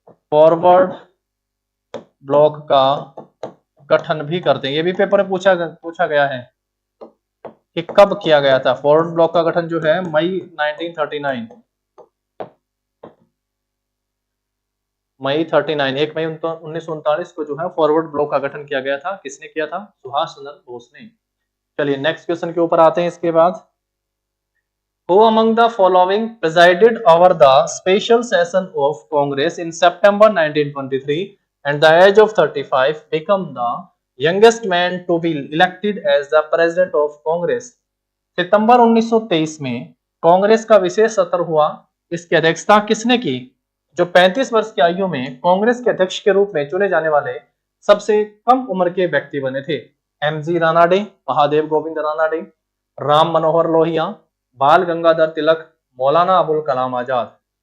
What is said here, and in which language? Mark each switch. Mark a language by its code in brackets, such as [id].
[hi] Forward block का गठन भी करते हैं। ये भी पेपर में पूछा गया है कि कब किया गया था। फॉरवर्ड ब्लॉक का गठन जो है मई 1939, मई 39, 1 मई 1939 को जो है फॉरवर्ड ब्लॉक का गठन किया गया था। किसने किया था? सुभाष चंद्र बोस ने। चलिए नेक्स्ट क्वेश्चन के ऊपर आते हैं। इसके बाद [en] Who among the following presided over the special session of Congress in September 1923 and the age of 35 become the youngest man to be elected as the president of Congress? [hi] सितंबर 1923 में कांग्रेस का विशेष सत्र हुआ, इसकी अध्यक्षता किसने की? जो 35 वर्ष की आयु में कांग्रेस के अध्यक्ष के रूप में चुने जाने वाले सबसे कम उम्र के व्यक्ति बने थे। एमजी रानाडे, महादेव गोविंद रानाडे, राम मनोहर लोहिया, बाल गंगाधर तिलक, मौलाना अबुल कलाम आजाद।